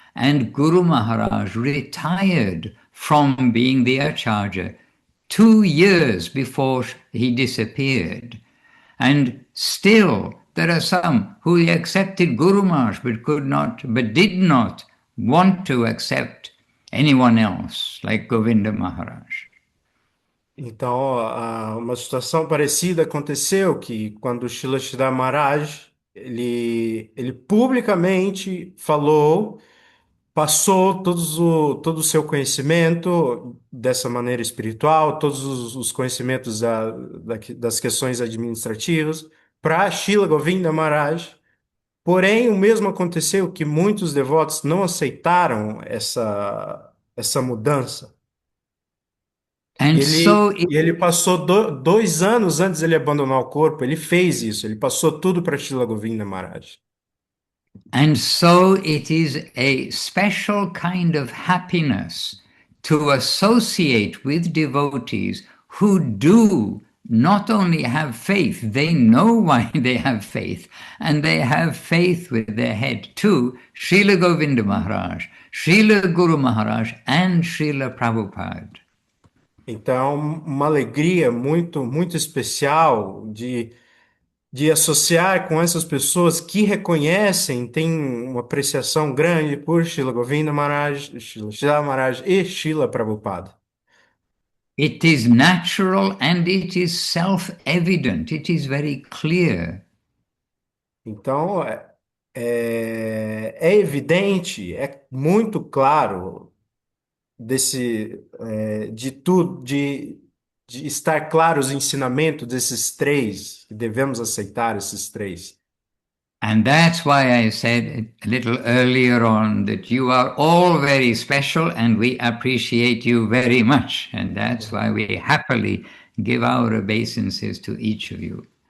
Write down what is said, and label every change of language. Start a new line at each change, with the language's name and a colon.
English: And Guru Maharaj retired from being the Acharya 2 years before he disappeared. And still there are some who accepted Guru Maharaj but did not want to accept anyone else like Govinda Maharaj.
Portuguese: Então, uma situação parecida aconteceu que quando Srila Sridhar Maharaj ele publicamente falou, passou todo o seu conhecimento dessa maneira espiritual, todos os conhecimentos das questões administrativas para Srila Govinda Maharaj. Porém, o mesmo aconteceu que muitos devotos não aceitaram essa mudança.
English: And so it,
Portuguese: E ele passou 2 anos antes de ele abandonar o corpo, ele fez isso, ele passou tudo para Srila Govinda Maharaj.
English: and so it is a special kind of happiness to associate with devotees who do not only have faith, they know why they have faith, and they have faith with their head too, Srila Govinda Maharaj, Srila Guru Maharaj, and Srila Prabhupada.
Portuguese: Então, uma alegria muito especial de associar com essas pessoas que reconhecem, têm uma apreciação grande por Srila Govinda Maharaj, Srila Sridhar Maharaj e Srila Prabhupada.
English: It is natural and it is self-evident, it is very clear.
Portuguese: Então, é evidente, é muito claro de tudo, de estar claro os ensinamentos desses três, que devemos aceitar esses três.
English: And that's why I said a little earlier on that you are all very special and we appreciate you very much. And that's why we happily give our obeisances to each of you.